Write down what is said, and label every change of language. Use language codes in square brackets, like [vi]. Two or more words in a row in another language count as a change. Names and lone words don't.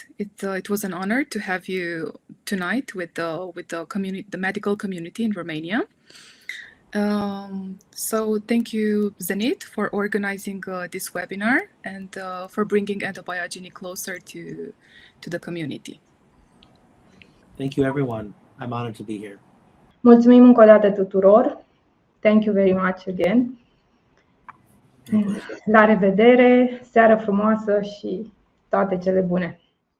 [en] It was an honor to have you tonight with the community, the medical community in Romania. So thank you, Zenyth, for organizing this webinar and for bringing endobiogeny closer to the community. Thank you, everyone. I'm honored to be here. [ro] Mulțumim încă o dată tuturor. [en] Thank you very much again. [ro] La revedere, seară frumoasă și toate cele bune!